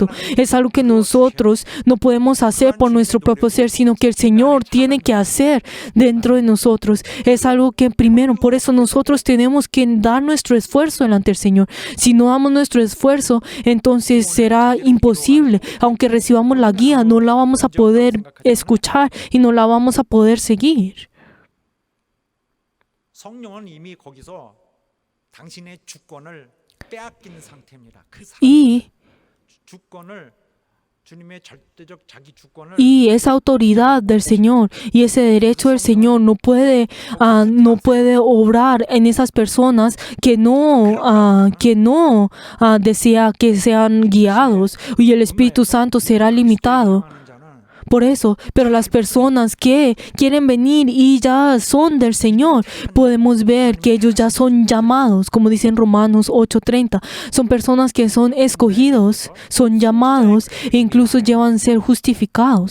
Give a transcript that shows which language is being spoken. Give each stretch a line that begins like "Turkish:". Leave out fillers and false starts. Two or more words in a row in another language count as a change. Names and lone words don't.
Spanish: Es algo que nosotros no podemos hacer por nuestro propio ser, sino que el Señor tiene que hacer dentro de nosotros. Es algo que primero, por eso nosotros tenemos que dar nuestro esfuerzo delante del Señor. Si no damos nuestro esfuerzo, entonces será imposible. Aunque recibamos la guía, no la vamos a poder escuchar y no la vamos a poder seguir.
Korean: 성령은 이미 거기서 당신의 주권을 빼앗긴 상태입니다. 그
Spanish: Y
Korean: 주권을 주님의 절대적 자기 주권을
Spanish: Y esa autoridad del Señor y ese derecho del Señor no puede obrar en esas personas que no desea que sean guiados, y el Espíritu Santo será limitado.
Korean: 하는 자는
Spanish: Por eso, pero las personas que quieren venir y ya son del Señor, podemos ver que ellos ya son llamados, como dice en Romanos 8:30. Son personas que son escogidos, son llamados e incluso llevan a ser justificados.